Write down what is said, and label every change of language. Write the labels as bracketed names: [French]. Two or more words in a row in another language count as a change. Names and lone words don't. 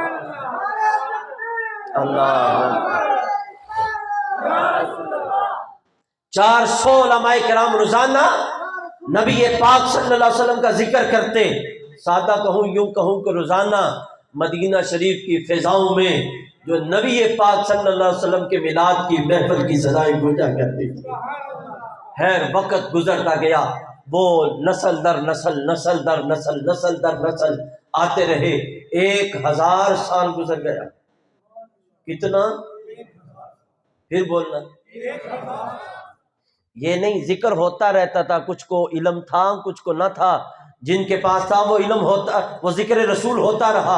[Urdu] اللہ 400 علماء کرام روزانہ نبی پاک [Arabic] صلی اللہ علیہ وسلم [Urdu] کا ذکر کرتے۔ سادہ کہوں یوں کہوں کہ روزانہ مدینہ شریف کی فضاؤں میں جو نبی پاک [Arabic] صلی اللہ علیہ وسلم [Urdu] کے میلاد کی محفل کی صدائیں گونجا کرتی تھی۔ خیر وقت گزرتا گیا، وہ نسل در نسل، نسل در نسل، نسل در نسل آتے رہے، 1000 سال گزر گیا۔ کتنا؟ پھر بولنا۔ یہ نہیں ذکر ہوتا رہتا تھا، کچھ کو علم تھا کچھ کو نہ تھا، جن کے پاس تھا وہ علم ہوتا، وہ ذکر رسول ہوتا رہا۔